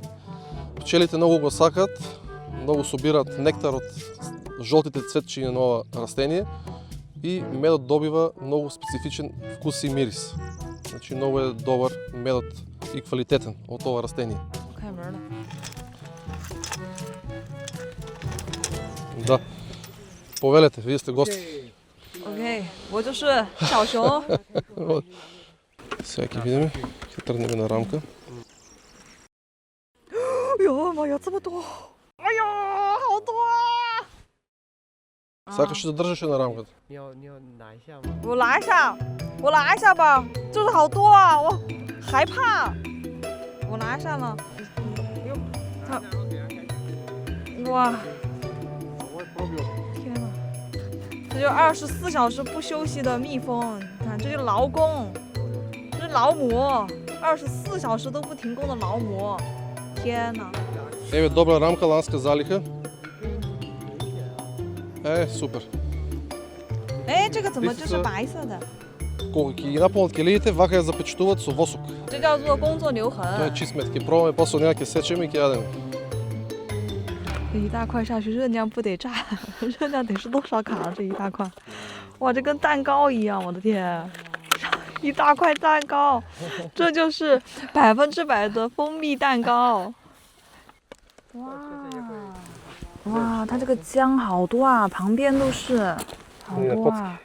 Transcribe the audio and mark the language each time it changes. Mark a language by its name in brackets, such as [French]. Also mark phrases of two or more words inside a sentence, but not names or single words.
[Macedonian] Пчелите многу го сакат, многу собираат нектар од жолтите цветчиња на ова растение и медот добива многу специфичен вкус и мирис. Значи многу е добар медот и квалитетен од ова растение. Да. Повелете, вие сте гости. [Chinese] OK， 我就是小熊。 [Macedonian] Сега ќе видиме, ќе тргнеме на рамка. [Chinese] 哎呦妈呀，这么多！哎呦，好多啊！ [Macedonian] Сакаш да држиш на рамката? [Chinese] 你要拿一下吗？我拿一下，我拿一下吧，就是好多啊，我害怕。我拿一下呢。哇！天哪！这就24小时不休息的蜜蜂，你看，这就劳工，这是劳模，24小时都不停工的劳模。天哪！ [Macedonian] Еве добра рамка, ланска залиха. Супер. [Chinese] 哎，这个怎么就是白色的？ [Macedonian] Кога ќе ги наполнат келиите, вака ја запечатуваат со восок. [Chinese] 这叫做工作留痕。 [Macedonian] Тоа е чист мед, ќе пробаме, после неа ќе сечеме и ќе јадеме. [Chinese] 这一大块下去，热量不得炸，热量得是多少卡？这一大块，哇，这跟蛋糕一样，我的天！一大块蛋糕，这就是100%的蜂蜜蛋糕。哇，它这个姜好多啊，旁边都是，好多啊。